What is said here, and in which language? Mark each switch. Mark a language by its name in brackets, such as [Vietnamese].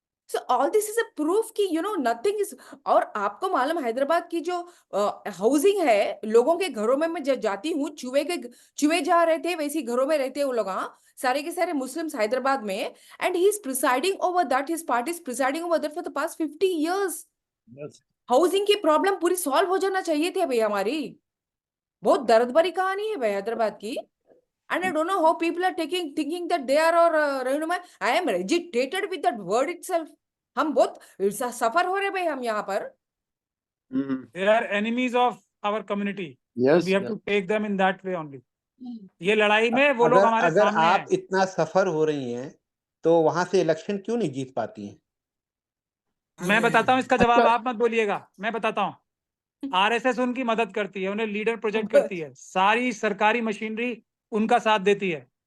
[English] so all this is a proof [Hindi] कि [English] Nothing is. [Hindi] और आपको मालूम, हैदराबाद की जो हाउसिंग है, लोगों के घरों में मैं जब जाती हूँ, चूहे जा रहे थे वैसी घरों में रहते हैं वो लोग, हाँ, सारे के सारे मुस्लिम्स हैदराबाद में। [English] And he is presiding over that, his party is presiding over that for the past 50 years. [Hindi] Housing की प्रॉब्लम पूरी सॉल्व हो जाना चाहिए थी भाई हमारी। बहुत दर्द भरी कहानी है भाई हैदराबाद की। [English] And I don't know how people are thinking that they are, or I am agitated with that word itself. [Hindi] हम बहुत सफर हो रहे भाई हम यहाँ पर। [English] They are enemies of our community. Yes, We have yes. to take them in that way only. [Hindi] ये लड़ाई में वो लोग अगर हमारे अगर सामने आप हैं। इतना सफर हो रही हैं तो वहां से इलेक्शन क्यों नहीं जीत पाती हैं? मैं बताता हूँ इसका जवाब, अच्छा। आप मत बोलिएगा, मैं बताता हूँ। आरएसएस उनकी मदद करती है, उन्हें लीडर प्रोजेक्ट करती है, सारी सरकारी मशीनरी उनका साथ देती है।